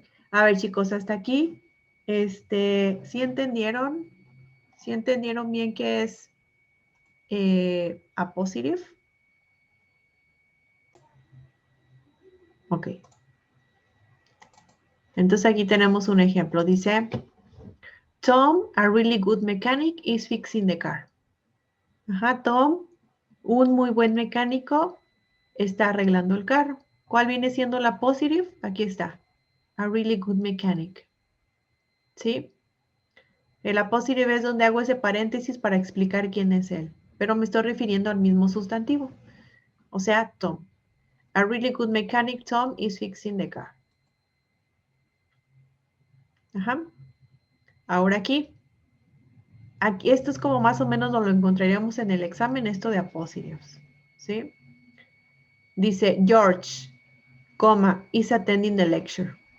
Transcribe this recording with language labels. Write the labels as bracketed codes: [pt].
[es] A ver, chicos, hasta aquí, ¿sí entendieron? ¿Sí entendieron bien qué es apóstrofe? Ok. Entonces aquí tenemos un ejemplo. [en] Dice, Tom, a really good mechanic, is fixing the car. [es] Ajá, Tom, un muy buen mecánico, está arreglando el carro. ¿Cuál viene siendo la apóstrofe? Aquí está. [en] A really good mechanic. [es] ¿Sí? El apóstrofe es donde hago ese paréntesis para explicar quién es él. Pero me estoy refiriendo al mismo sustantivo. O sea, Tom. [en] A really good mechanic, Tom, is fixing the car. [es] Ajá. Ahora aquí. Aquí, esto es como más o menos lo encontraríamos en el examen, esto de apóstrofes. ¿Sí? [en] Dice, George, coma, is attending the lecture.